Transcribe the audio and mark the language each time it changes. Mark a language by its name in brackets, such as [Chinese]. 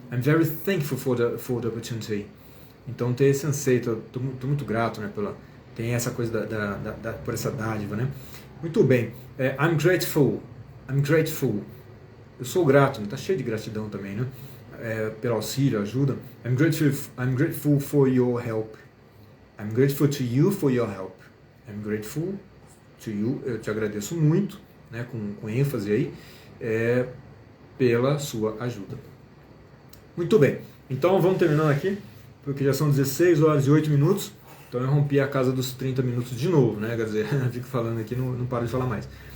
[English] I'm very thankful for the opportunity. [Portuguese] Então tem esse anseio, tô muito grato, né? Tem essa coisa por essa dádiva, né? Muito bem. [English] I'm grateful. I'm grateful. [Portuguese] Eu sou grato, né? Tá cheio de gratidão também, né? Pelo auxílio, ajuda. [English] I'm grateful for your help. I'm grateful to you for your help. I'm grateful to you. [Portuguese] Eu te agradeço muito, né? Com ênfase aí, pela sua ajuda. Muito bem. Então vamos terminando aqui, porque já são 16 horas e 8 minutos. Então eu rompi a casa dos 30 minutos de novo, né? Quer dizer, fico falando aqui, não paro de falar mais.